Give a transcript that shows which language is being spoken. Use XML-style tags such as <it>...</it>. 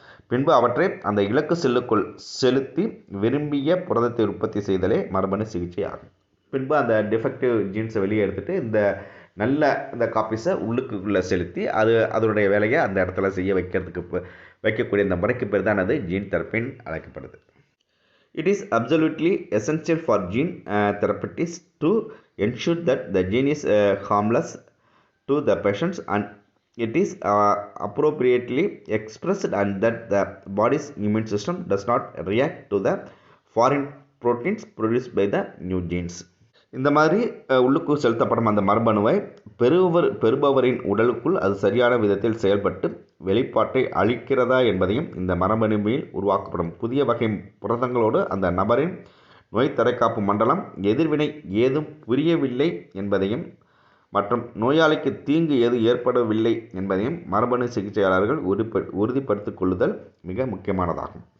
<ta>பின்பு அவற்றை அந்த இலக்கு செல்லுக்குள் செலுத்தி விரும்பிய புரதத்தை உற்பத்தி செய்தலே மரபணு சிகிச்சை ஆகும். பின்பு அந்த டிஃபெக்டிவ் ஜீன்ஸை வெளியே எடுத்துகிட்டு இந்த காப்பீஸை உள்ளுக்குள்ளே செலுத்தி அதனுடைய வேலையை அந்த இடத்துல செய்ய வைக்கக்கூடிய இந்த முறைக்கு பேர் தான் ஜீன் தெரப்பின்னு அழைக்கப்படுது.</ta> <en>It is absolutely essential for gene therapeutics to ensure that the gene is harmless to the patients and it is appropriately expressed and that the body's immune system does not react to the foreign proteins produced by the new genes.</en> <ta>இந்த மாதிரி உள்ளுக்கு செலுத்தப்படும் அந்த மரபணுவை பெறுபவரின் உடலுக்குள் அது சரியான விதத்தில் செயல்பட்டு வெளிப்பாட்டை அளிக்கிறதா என்பதையும் இந்த மரபணுவில் உருவாக்கப்படும் புதிய வகை புரதங்களோடு அந்த நபரின் நோய் தடைக்காப்பு மண்டலம் எதிர்வினை ஏதும் புரியவில்லை என்பதையும் மற்றும் நோயாளிக்கு தீங்கு எது ஏற்படவில்லை என்பதையும் மரபணு சிகிச்சையாளர்கள் உறுதிப்படுத்திக் கொள்ளுதல் மிக முக்கியமானதாகும்.</ta>